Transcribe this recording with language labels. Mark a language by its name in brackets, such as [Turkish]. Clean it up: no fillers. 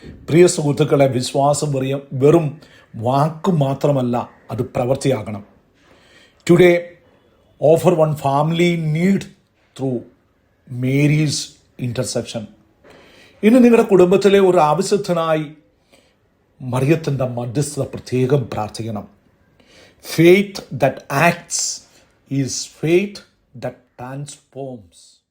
[Malayalam] പ്രിയ സുഹൃത്തുക്കളെ, വിശ്വാസം വെറും വാക്ക് മാത്രമല്ല, അത് പ്രവൃത്തിയാകണം. [English] Today offer one family need through Mary's intercession. [Malayalam] ഇന്ന് നിങ്ങളുടെ കുടുംബത്തിലെ ഒരു ആവശ്യത്തിനായി മറിയത്തിൻ്റെ മധ്യസ്ഥത പ്രത്യേകം പ്രാർത്ഥിക്കണം. [English] Faith that acts is faith that transforms.